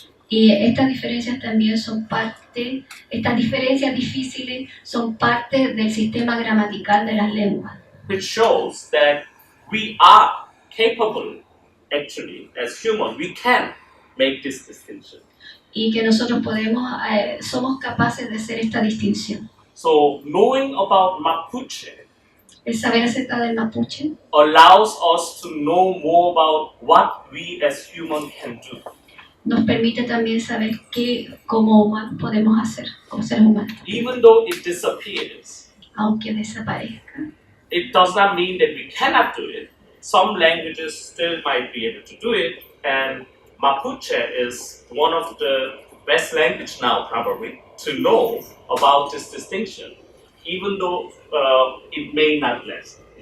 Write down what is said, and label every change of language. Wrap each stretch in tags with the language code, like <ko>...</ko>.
<es>Y estas diferencias también estas diferencias difíciles son parte del sistema gramatical de las lenguas.</es> <en>Which shows that we are capable, actually, as humans, we can make this distinction.</en> <es>Y que nosotros somos capaces de hacer esta distinción.</es> <en>So, knowing about Mapuche</en> <es>El saber acerca del mapuche</es> <en>allows us to know more about what we as humans can do.</en> <es>Nos permite también saber qué como humanos podemos hacer, como seres humanos.</es> <en>Even though it disappears,</en> <es>Aunque desaparezca,</es> <en>it does not mean that we cannot do it. Some languages still might be able to do it, and Mapuche is one of the best languages now, probably, to know about this distinction, even though it may not last.</en>